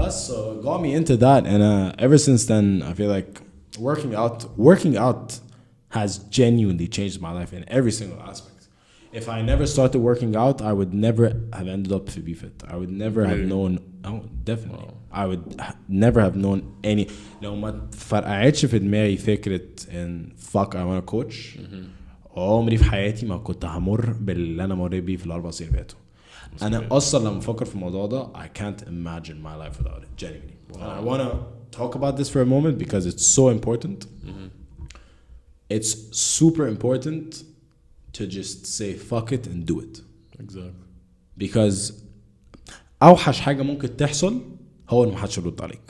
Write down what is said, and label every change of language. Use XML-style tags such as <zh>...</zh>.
<en>But so got me into that, and ever since then, I feel like working out has genuinely changed my life in every single aspect. If I never started working out, I would never have ended up to be fit. I would never have known. Oh, definitely. Wow. I would never have known any.</en> <ar>لو ما فرقعتش في دماغي فكرة إن</ar> <en>fuck I want to coach.</en> <ar>عمري في حياتي ما كنت همر باللي أنا مريت بيه في الأربع سنين فاتوا. أنا أصلاً لما بفكر في الموضوع ده</ar> <en>I can't imagine my life without it. Genuinely. Wow. And I want to talk about this for a moment because it's so important. It's super important to just say fuck it and do it. Exactly. Because</en> <ar>أوحش حاجة ممكن تحصل هو إن محدش يرد عليك.</ar>